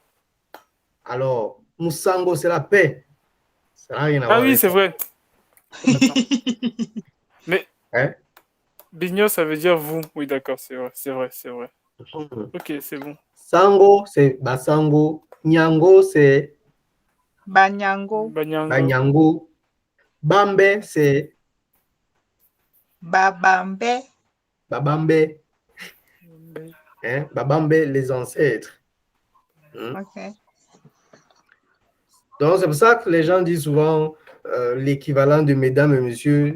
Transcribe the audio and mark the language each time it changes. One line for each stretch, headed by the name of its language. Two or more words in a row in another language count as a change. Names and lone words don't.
French: Alors, Moussango, c'est la paix. Ça n'a rien à voir Ah oui, avec c'est ça. vrai. Mais Hein? Bigno, ça veut dire vous. Oui, d'accord, c'est vrai. Ok, c'est bon. Sango, c'est Basango. Nyango, c'est Banyango. Banyango. Bambe, c'est Babambe. Babambe. Hein? Babambe, les ancêtres. Ok. Donc, c'est pour ça que les gens disent souvent l'équivalent de mesdames et messieurs.